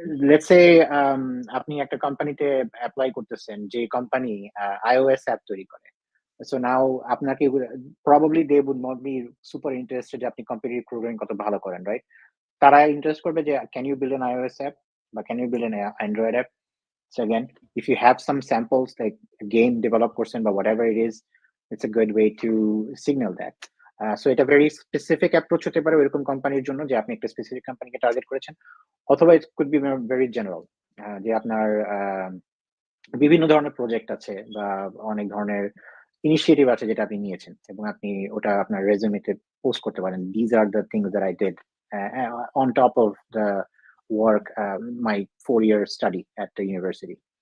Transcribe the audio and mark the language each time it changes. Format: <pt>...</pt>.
<en>Let's say</en> <bn>আপনি একটা কোম্পানিতে অ্যাপ্লাই করতেছেন, যে কোম্পানি iOS অ্যাপ তৈরি করে।</bn> <en>So now আপনাকে probably they would not be super interested</en> <bn>যে আপনি কম্পিটিটিভ প্রোগ্রামিং কত ভালো করেন,</bn> <en>right?</en> <bn>তারা ইন্টারেস্ট করবে যে</bn> <en>can you build an iOS app বা can you build an Android app? So again, if you have some samples like a game developed person but whatever it is, it's a good way to signal that.</en> <bn>So এটা very specific approach হতে পারে এরকম কোম্পানির জন্য, যে আপনি একটা specific কোম্পানিকে টার্গেট করেছেন, অথবা</bn> <en>it could be very general,</en> <bn>যে আপনার বিভিন্ন ধরনের প্রজেক্ট আছে বা অনেক ধরনের ইনিশিয়েটিভ আছে যেটা আপনি নিয়েছেন, এবং আপনি ওটা আপনার রেজুমেতে পোস্ট করতে পারেন,</bn> <en>these are the things that I did on top of the work, my 4-year study at the university.</en>